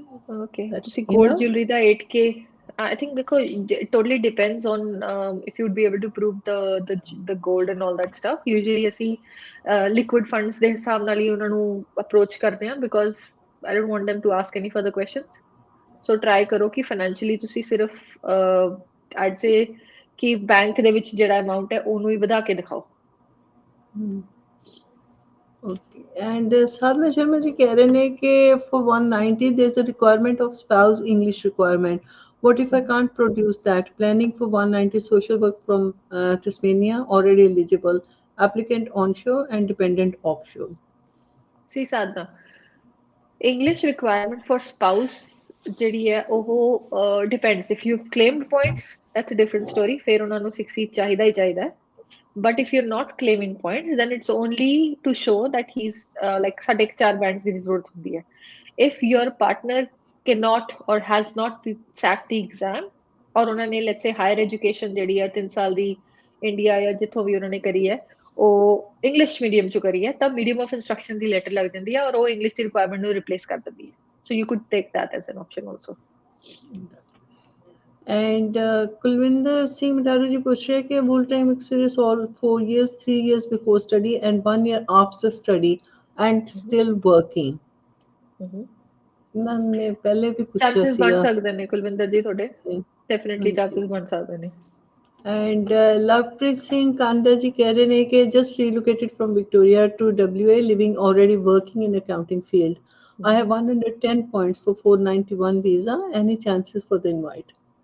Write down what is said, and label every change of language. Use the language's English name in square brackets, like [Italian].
[English] Okay, That [Punjabi] ਤੁਸੀਂ gold [English] enough? jewelry ਦਾ 8K, I think because it totally depends on if you'd be able to prove the gold and all that stuff. Usually [Punjabi] ਅਸੀਂ liquid funds ਦੇ ਹਿਸਾਬ ਨਾਲ ਹੀ ਉਹਨਾਂ ਨੂੰ approach ਕਰਦੇ ਹਾਂ [English] because I don't want them to ask any further questions. [Punjabi] So try ਕਰੋ ਕਿ financially ਤੁਸੀਂ ਸਿਰਫ I'd say ਕਿ bank ਦੇ ਵਿੱਚ ਜਿਹੜਾ amount ਹੈ ਉਹਨੂੰ ਹੀ ਵਧਾ ਕੇ ਦਿਖਾਓ. [English] Okay. And Sadhna Sharma ji [Hindi] कह रहे हैं कि [English] for 190 there's a requirement of spouse English requirement. What if I can't produce that? Planning for 190 social work from Tasmania, already eligible. Applicant onshore and dependent offshore. See Sadhna, English requirement for spouse [Punjabi] ਜਿਹੜੀ ਹੈ ਉਹ [English] depends. If you've claimed points, that's a different story. [Punjabi] ਫਿਰ ਉਹਨਾਂ ਨੂੰ 60 ਚਾਹੀਦਾ ਹੀ ਚਾਹੀਦਾ ਹੈ. [English] But if you're not claiming points, then it's only to show that he's like [Punjabi] ਸਾਡੇ 4 bands ਦੀ ਜ਼ਰੂਰਤ ਹੁੰਦੀ ਹੈ. [English] If your partner cannot or has not sat the exam, [Punjabi] ਔਰ ਉਹਨਾਂ ਨੇ let's say higher education ਜਿਹੜੀ ਹੈ 3 ਸਾਲ ਦੀ ਇੰਡੀਆ ਜਾਂ ਜਿੱਥੋਂ ਵੀ ਉਹਨਾਂ ਨੇ ਕਰੀ ਹੈ ਉਹ ਇੰਗਲਿਸ਼ ਮੀਡੀਅਮ ਚੋਂ ਕਰੀ ਹੈ ਤਾਂ medium of instruction ਦੀ letter ਲੱਗ ਜਾਂਦੀ ਹੈ ਔਰ ਉਹ ਇੰਗਲਿਸ਼ ਦੀ ਰਿਕੁਆਇਰਮੈਂਟ ਨੂੰ ਰਿਪਲੇਸ ਕਰ ਦਿੰਦੀ ਹੈ. [English] So you could take that as an option also. And Kulvinder Singh Madaru ji [Hindi] पूछ रहे हैं कि [English] full time experience all 4 years, 3 years before study and 1 year after study and still working. [Hindi] मैंने पहले भी पूछा [Punjabi] ਚਾਂਸਸ ਬਣ ਸੀਗਾ ਸਕਦੇ ਨੇ ਕੁਲਵਿੰਦਰ ਜੀ ਤੁਹਾਡੇ, ਡੈਫੀਨਿਟਲੀ ਚਾਂਸਸ ਬਣ ਸਕਦੇ ਨੇ. [English] And Lovepreet Singh Kanda ji [Hindi] कह रहे हैं कि [English] just relocated from Victoria to WA, living already working in accounting field. I have 110 points for 491 visa. Any chances for the invite?